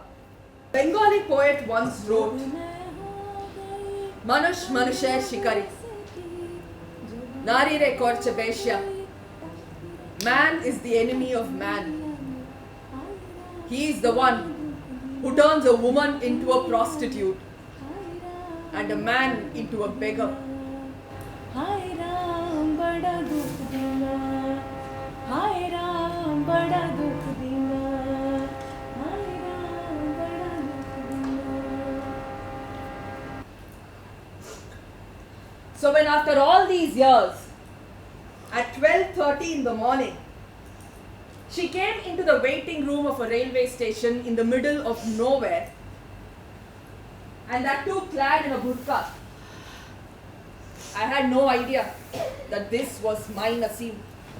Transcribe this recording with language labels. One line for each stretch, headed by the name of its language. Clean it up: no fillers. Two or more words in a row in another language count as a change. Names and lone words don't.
English: Bengali poet once wrote,
Bangla: মানুষ মানুষে শিকারি, নারীরে করছে বেশ্যা.
English: Man is the enemy of man. He is the one who turns a woman into a prostitute and a man into a beggar.
Hindi: हाय राम बड़ा दुख दीना, हाय राम बड़ा दुख दीना, हाय राम बड़ा दुख दीना.
English: So when after all these years, at 12:30 in the morning, she came into the waiting room of a railway station in the middle of nowhere, and that too clad in a burqa, I had no idea that this was my Naseem.